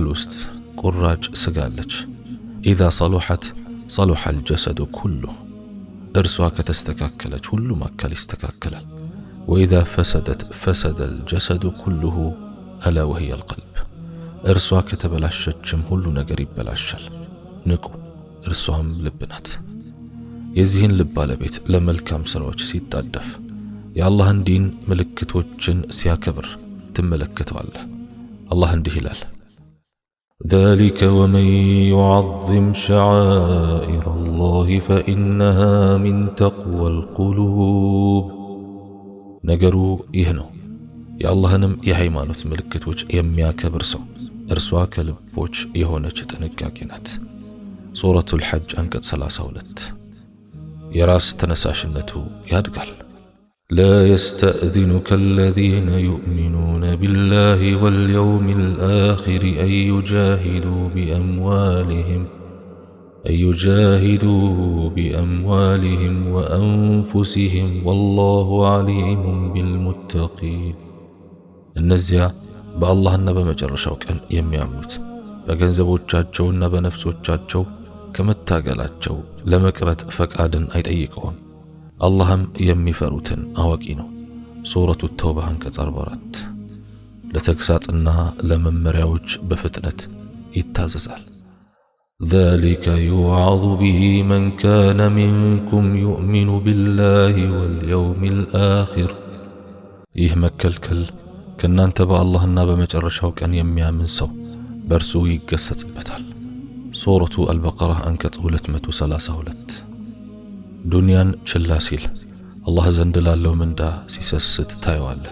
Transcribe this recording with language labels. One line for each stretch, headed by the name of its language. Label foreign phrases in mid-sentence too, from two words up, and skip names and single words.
Amharic: ውስጥ ቁራጭ ስጋ አለች።
Arabic: إذا صلحت صلح الجسد كله
Amharic: እርሷ ከተስተካከለች ሁሉም አካል ይስተካከላል።
Arabic: وإذا فسدت فسد الجسد كله ألا وهي القلب
Amharic: እርሷ ከተበላሸችም ሁሉ ነገር ይበላሻል። ንቁ እርሷም ልብ ናት። የዚህን ልብ ባለቤት ለመልካም ስራዎች ሲጣደፍ የአላህን ዲን ምልክቶችን ሲያከብር ትመለከተዋለህ። አላህ እንዲህ ይላል፣
Arabic: ذلك ومن يعظم شعائر الله فإنها من تقوى القلوب
Amharic: ነገሩ ይህ ነው። የአላህንም የሃይማኖት ምልክቶች የሚያከብር ሰው እርሷ ከልቦች የሆነች ጥንቃቄ ናት። ሱረቱል ሐጅ አንቀጽ 32። የራስ ተነሳሽነቱ ያድጋል።
Arabic: لا يستأذنك الذين يؤمنون بالله واليوم الآخر أن يجاهدوا بأموالهم وأنفسهم والله عليم بالمتقين
Amharic: እነዚያ በአላህና በመጨረሻው ቀን የሚያምኑት በገንዘቦቻቸውና በነፍሶቻቸው ከመታገላቸው ለመቅረት ፈቃድን አይጠይቀውም። አላህም የሚፈሩትን አዋቂ ነው። ሱረቱ ተውባ አንቀጽ 44። ለተግሳጽና ለመመሪያዎች በፍጥነት ይታዘዛል።
Arabic: ذلك يوعظ به من كان منكم يؤمن بالله واليوم الآخر
Amharic: ይህ መከልከል ከእናንተ በአላህና በመጨረሻው ቀን የሚያምን ሰው በእርሱ ይገሰጽበታል። ሱረቱ አልበቀራ አንቀጽ 232። ዱንያን ችላ ሲል አላህ ዘንድ ላለው ምንዳ ሲሰስት ታየዋለህ።